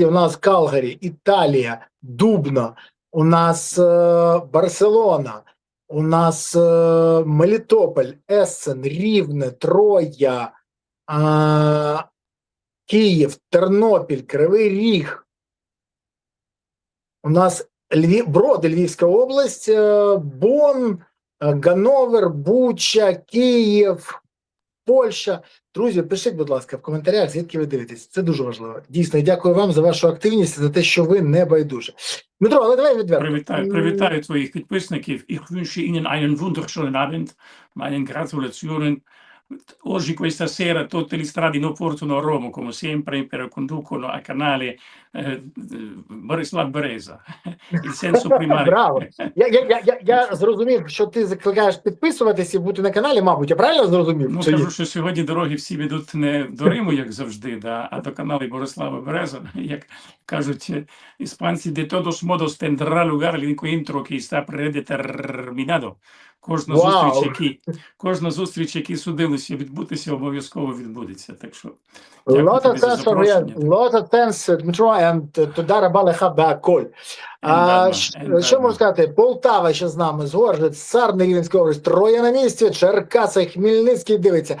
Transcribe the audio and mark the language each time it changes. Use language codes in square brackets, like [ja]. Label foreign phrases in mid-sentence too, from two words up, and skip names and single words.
[uk] У нас Калгарі, Італія, Дубно, у нас Барселона, у нас Мелітополь, Ессен, Рівне, Троя, Київ, Тернопіль, Кривий Ріг, У нас Броди, Львівська область, Бон, Ганновер, Буча, Київ, Польща. Друзі, пишіть, будь ласка, в коментарях, звідки ви дивитесь. Це дуже важливо. Дійсно, і дякую вам за вашу активність, за те, що ви не байдуже. Дмитро, але давай відверто. Привітаю твоїх підписників. [de] Ich wünsche Ihnen einen wunderschönen Abend. [it] Meine gratulazioni. Oggi questa sera tutti gli stradi non portano a Roma, come sempre, però conducono al canale Борислав Береза. Il senso primario. [uk] Браво! Я зрозумів, що ти закликаєш підписуватись і бути на каналі, мабуть, я правильно зрозумів? Ну, кажу, що сьогодні дороги всі ведуть не до Риму, як завжди, а до каналу Борислава Береза. Як кажуть іспанці, [es] de todos modos tendrá lugar el encuentro que está predeterminado. [uk] Кожна зустріч, які судилися відбутися, обов'язково відбудеться. Так що, дякую тобі за запрошення. [he] Дмитро, תודה רבה לך בהכל. [uk] Що можу сказати? Полтава ще з нами, Згоржець, Сарни, Рівненська область, Троє на місці, Черкаси, Хмельницький дивиться.